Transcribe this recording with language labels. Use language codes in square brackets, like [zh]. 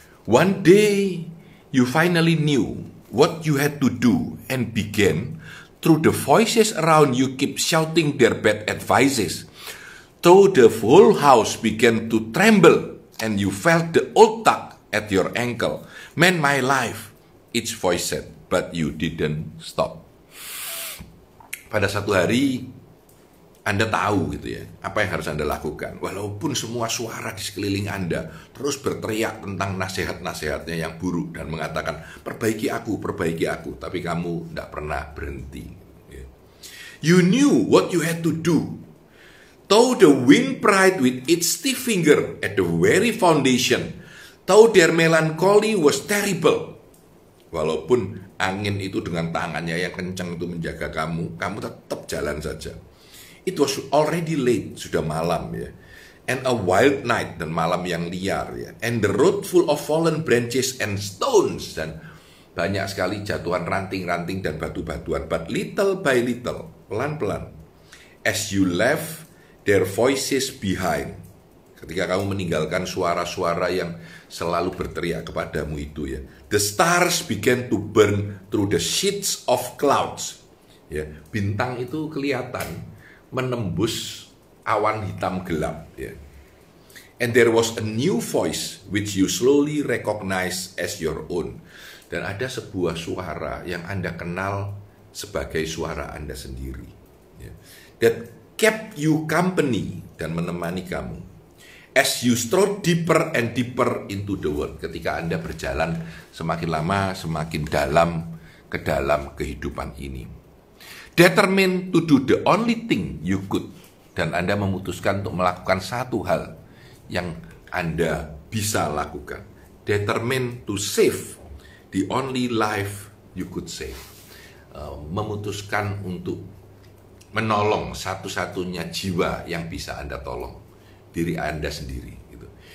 [en] One day you finally knew what you had to do and began through the voices around you keep shouting their bad advices. Though the whole house began to tremble and you felt the old tug at your ankle. Man, my life, each voice said, but you didn't stop. [id] Pada satu hari Anda tahu gitu ya, apa yang harus Anda lakukan. Walaupun semua suara di sekeliling Anda terus berteriak tentang nasihat-nasihatnya yang buruk dan mengatakan, perbaiki aku, tapi kamu tidak pernah berhenti. [en] You knew what you had to do. Though the wind pried with its stiff finger at the very foundation, though their melancholy was terrible. [id] Walaupun angin itu dengan tangannya yang kencang itu menjaga kamu tetap jalan saja. [en] It was already late, [id] sudah malam ya. [en] And a wild night, [id] dan malam yang liar ya. [en] And the road full of fallen branches and stones, [id] dan banyak sekali jatuhan ranting-ranting dan batu-batuan. [en] But little by little, [id] pelan-pelan, [en] as you left their voices behind, [id] ketika kamu meninggalkan suara-suara yang selalu berteriak kepadamu itu ya. [en] The stars began to burn through the sheets of clouds. [id] Ya, bintang itu kelihatan menembus awan hitam gelap ya. [en] And there was a new voice which you slowly recognize as your own. [id] Dan ada sebuah suara yang Anda kenal sebagai suara Anda sendiri ya. [en] That kept you company, [id] dan menemani kamu [en] as you strode deeper and deeper into the world. [id] Ketika Anda berjalan semakin lama semakin dalam ke dalam kehidupan ini. [en] Determined to do the only thing you could, [id] dan Anda memutuskan untuk melakukan satu hal yang Anda bisa lakukan. [en] Determined to save the only life you could save. [id] Memutuskan untuk menolong satu-satunya jiwa yang bisa Anda tolong, diri Anda sendiri gitu.